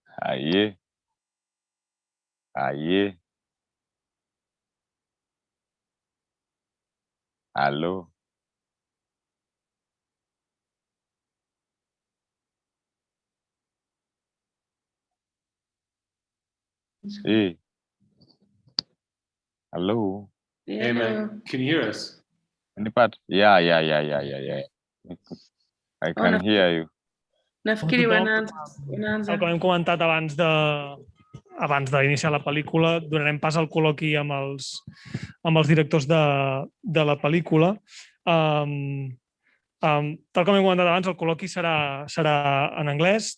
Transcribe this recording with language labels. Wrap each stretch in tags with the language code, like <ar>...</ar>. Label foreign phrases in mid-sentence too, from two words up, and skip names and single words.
<es>Ahí, ahí, aló, sí, aló.</es> <en>Hey man, can you hear us? Any part? Yeah. I can hear you.</en> <sw>Nafikiri</sw> <ca>Tal com hem comentat abans d'iniciar la pel·lícula, donarem pas al col·loqui amb els directors de la pel·lícula. Tal com hem comentat abans, el col·loqui serà en anglès.</ca>